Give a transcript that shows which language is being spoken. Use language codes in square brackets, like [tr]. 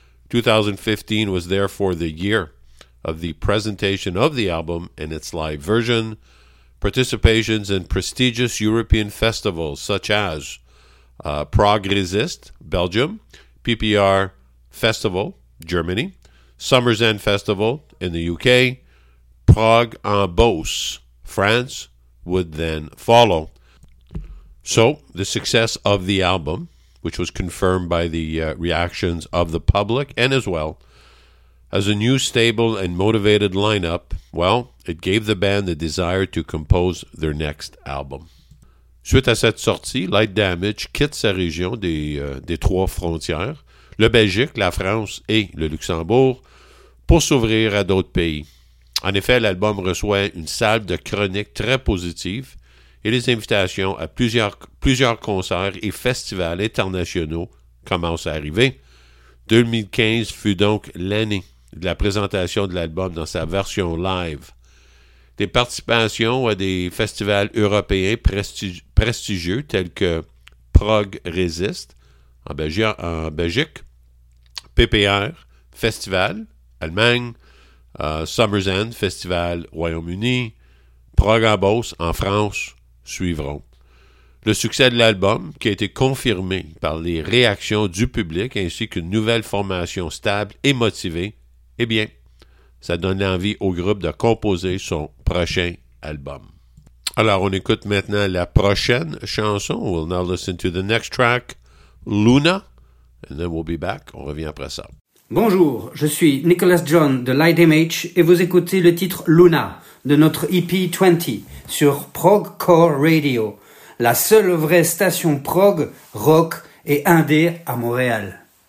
[en] 2015 was therefore the year of the presentation of the album in its live version, participations in prestigious European festivals such as Prague Resist, Belgium, PPR Festival, Germany, Summer's End Festival in the UK, Prague en Beauce, France would then follow. So, the success of the album, which was confirmed by the reactions of the public and as well as a new stable and motivated lineup, well, it gave the band the desire to compose their next album. [fr] Suite à cette sortie, Light Damage quitte sa région des trois frontières, le Belgique, la France et le Luxembourg, pour s'ouvrir à d'autres pays. En effet, l'album reçoit une salve de chroniques très positive et les invitations à plusieurs concerts et festivals internationaux commencent à arriver. 2015 fut donc l'année de la présentation de l'album dans sa version live. Des participations à des festivals européens prestigieux tels que Prague Resist en Belgique, PPR Festival, Allemagne, Summer's End Festival, Royaume-Uni, Prague en Beauce en France, suivront. Le succès de l'album, qui a été confirmé par les réactions du public ainsi qu'une nouvelle formation stable et motivée, eh bien, ça donne l'envie au groupe de composer son prochain album. Alors, on écoute maintenant la prochaine chanson. [en] We'll now listen to the next track, Luna, and then we'll be back. [fr] On revient après ça. Bonjour, je suis Nicholas John de Light Damage et vous écoutez le titre Luna de notre EP 20 sur Progcore Radio, la seule vraie station prog, rock et indé à Montréal.